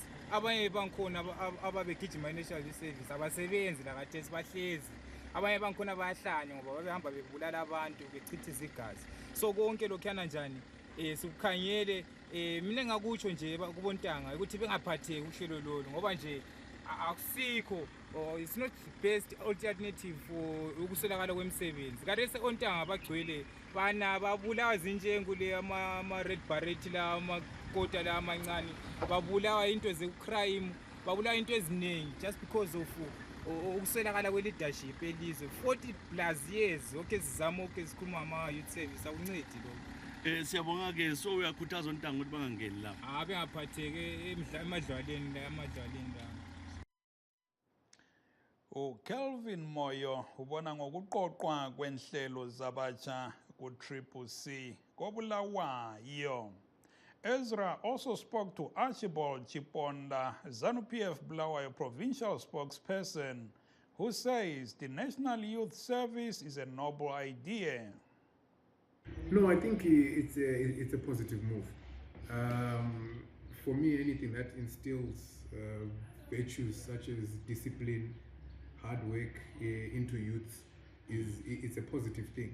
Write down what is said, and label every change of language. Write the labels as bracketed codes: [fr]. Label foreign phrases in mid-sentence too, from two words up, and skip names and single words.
[nd] Abanye bangikhona ababegijima i-National Youth Service abasebenzi lakathesi bahlezi. Abanye bangikhona bayahlanya ngoba babehamba bebulala abantu bechitha izigazi. So konke lokhuyana njani sikukhangele. Mina ngakutsho nje kubontanga ukuthi bengaphatheki uhlelo lolu ngoba nje akusikho, [en] it's not the best alternative for [nd] ukuswelakala kwemisebenzi. Kade ontanga bagcwele bana babulawa zinjengo le ama-red beret la amakota la amancane, babulawa into ze-crime, babulawa into eziningi [en] just because of [nd] ukuswelakala kwe-leadership elizwe. 40+ years okhe sizama okhe sikhuluma ama-youth service akuncedi lokho. Siyabonga-ke, so uyakhuthaza ontanga ukuthi bangangeni lapha? Bengaphatheke emadlwaleni la. Kelvin Moyo ubona ngokuqoqwa kwenhlelo zabatsha ku-Triple C koBulawayo. [en] Ezra also spoke to Archibald Chiponda, ZANU-PF Bulawayo provincial spokesperson, who says the National Youth Service is a noble idea. No, I think it's a positive move. For me, anything that instills virtues such as discipline, hard work into youth it's a positive thing.